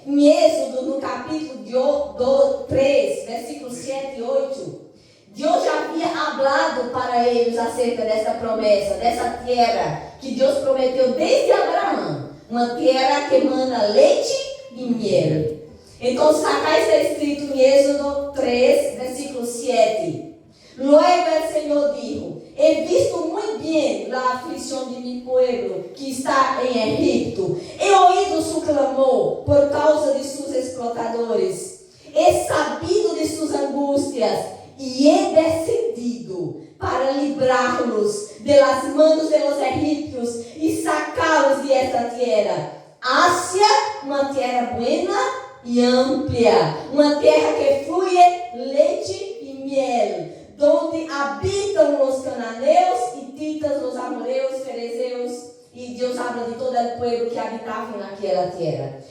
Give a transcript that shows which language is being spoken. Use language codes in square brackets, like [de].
[pt] Em Êxodo, no capítulo 3, versículos 7 e 8, Deus já havia falado para eles acerca dessa promessa, dessa terra que Deus prometeu desde Abraão. Uma terra que emana leite e miel. Então, acá está escrito em Êxodo 3, versículo 7. [es] Luego el Senhor dijo: he visto muy bien la aflicción de mi pueblo que está en Egipto. He oído su clamor por causa de sus explotadores. He sabido de sus angustias e he decidido para librá-los de las manos de los egipcios e sacá-los de esta tierra. [pt] Hacia uma terra buena e ampla, uma terra que flui leite e miel, donde habitam os cananeus, hititas, os amorreus, ferezeus, e Deus habla de todo o povo que habitava naquela terra.